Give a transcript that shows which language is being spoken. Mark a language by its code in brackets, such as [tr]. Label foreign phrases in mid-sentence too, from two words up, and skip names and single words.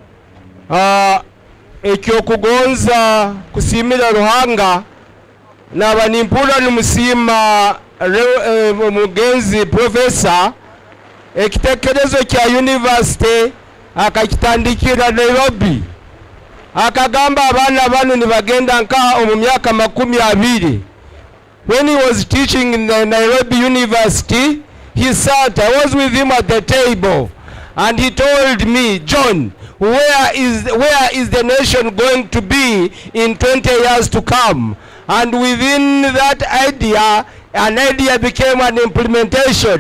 [ttj] ekyo kugonza kusimira ruhanga naba nimpura numusima mugenzi Professor ekitekerezo kya university akakitandikira Nairobi akagamba abana bano nibagenda nka mu myaka 20. [en] When he was teaching in the Nairobi University, he sat, I was with him at the table, and he told me, "John, where is the nation going to be in 20 years to come?" And within that idea, an idea became an implementation.